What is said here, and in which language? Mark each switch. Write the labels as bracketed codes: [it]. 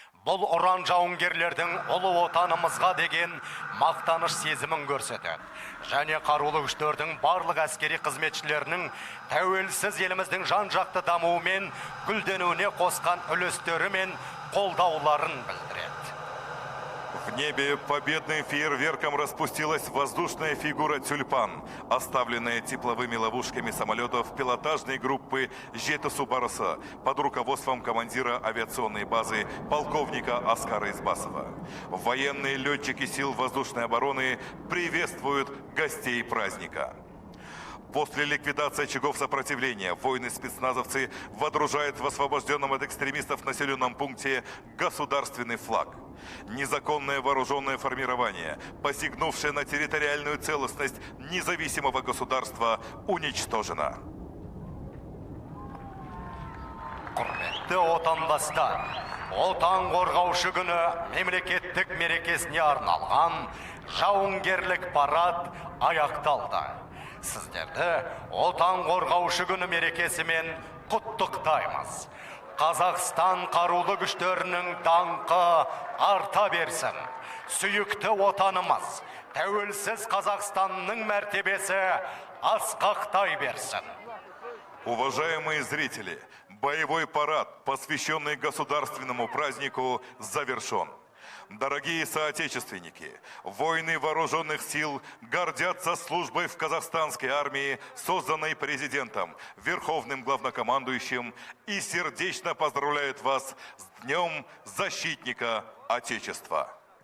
[kk] Бұл ұран жауынгерлердің ұлы отанымызға деген мақтаныш сезімін көрсетеді. Және қарулы күштердің барлық әскери қызметшілерінің тәуелсіз еліміздің жан-жақты дамуы мен гүлденуіне қосқан үлестері мен қолдауларын білдіреді. [ru] В небе победным фейерверком распустилась воздушная фигура «Тюльпан», оставленная тепловыми ловушками самолетов пилотажной группы «Жетысу Барысы» под руководством командира авиационной базы полковника Аскара Избасова. Военные летчики сил воздушной обороны приветствуют гостей праздника. После ликвидации очагов сопротивления воины-спецназовцы водружают в освобожденном от экстремистов населенном пункте государственный флаг. Незаконное вооруженное формирование, посягнувшее на территориальную целостность независимого государства, уничтожено. [kk] Құрметті отандастар, отан қорғаушы күні мемлекеттік мерекесіне арналған жауынгерлік парад аяқталды. Сіздерді отан қорғаушы күні мерекесімен құттықтаймыз. Қазақстан қарулы күштерінің даңқы арта берсін. Сүйікті отанымыз, тәуелсіз Қазақстанның мәртебесі асқақтай берсін. [ru] Уважаемые зрители, боевой парад, посвященный государственному празднику, завершен. Дорогие соотечественники, воины вооруженных сил гордятся службой в казахстанской армии, созданной президентом, верховным главнокомандующим, и сердечно поздравляют вас с Днем Защитника Отечества.